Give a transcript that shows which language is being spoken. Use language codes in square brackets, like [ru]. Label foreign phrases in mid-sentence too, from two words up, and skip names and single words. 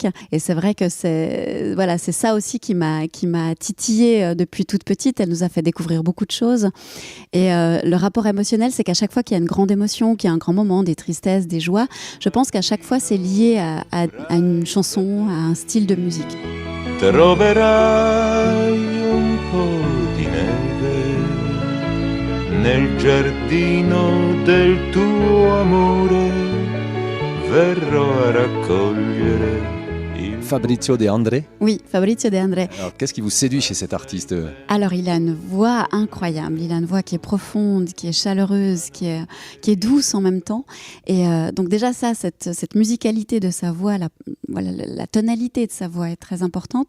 [fr] Et c'est vrai que c'est ça aussi qui m'a titillée depuis toute petite. Elle nous a fait découvrir beaucoup de choses. Et le rapport émotionnel, c'est qu'à chaque fois qu'il y a une grande émotion, qu'il y a un grand moment, des tristesses, des joies, je pense qu'à chaque fois, c'est lié à une chanson, à un style de musique. [it] Troverai un po' di neve nel giardino del tuo amore, verrò a raccogliere. [fr] Fabrizio De André. Oui, Fabrizio De André. Alors, qu'est-ce qui vous séduit chez cet artiste ? Alors, il a une voix incroyable. Il a une voix qui est profonde, qui est chaleureuse, qui est douce en même temps. Et donc déjà ça, cette musicalité de sa voix, la tonalité de sa voix est très importante.